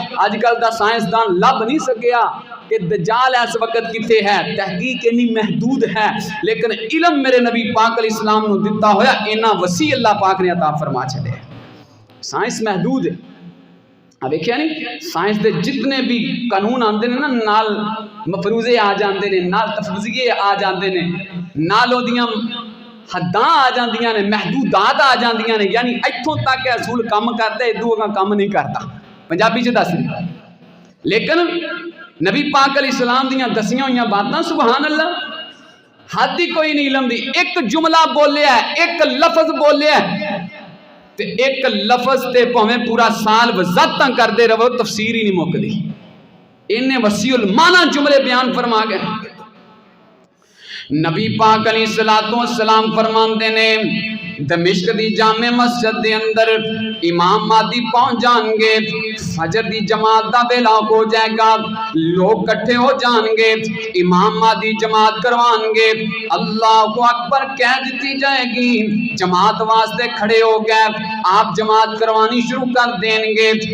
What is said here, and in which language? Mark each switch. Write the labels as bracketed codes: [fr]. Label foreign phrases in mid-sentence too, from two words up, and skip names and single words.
[pa] آج کل دا سائنسدان لب نہیں سکیا کہ دجال اس وقت کتے ہے، تحقیق اتنی محدود ہے، لیکن علم میرے نبی پاک علیہ السلام نے دیتا ہویا اینا وسیع اللہ پاک نے عطا فرما چھڑے۔ سائنس محدود ہے، اب دیکھیا نہیں سائنس دے جتنے بھی قانون آندے نے نا نال مفروضے آ جاندے نے، نال تفویضیے آ جاندے نے، نالوں دیاں حداں آ جاندیاں نے، محدودات آ جاندیاں نے، یعنی ایتھوں تک اصول [ur] کام کرتا ہے، [pa] ادھوں اگاں [ur] کام نہیں کرتا، [pa] پنجابی چ دس رہی۔ لیکن نبی پاک علیہ السلام دیاں دسیاں ہوئیاں باتاں [ar] سبحان اللہ [pa] حد ہی کوئی نہیں علم دی، ایک جملہ بولیا ہے، ایک لفظ بولیا ہے، تے ایک لفظ تے پہمیں پورا سال وضاحتاں کر دے رہو تفسیر ہی نہیں مک دی، انہیں وسیع المعنی جملے بیان فرما گئے۔ نبی پاک علیہ السلام فرماندے نے دمشق دی جامع مسجد دے اندر امام مہدی پہنچ جان گے، فجر دی جماعت دا ویلا ہو جائے گا، لوگ کٹھے ہو جان گے، امام مہدی جماعت کروان گے، اللہ اکبر کہہ دیتی جائے گی، جماعت واسطے کھڑے ہو گئے، آپ جماعت کروانی شروع [ur] کر دیں گے۔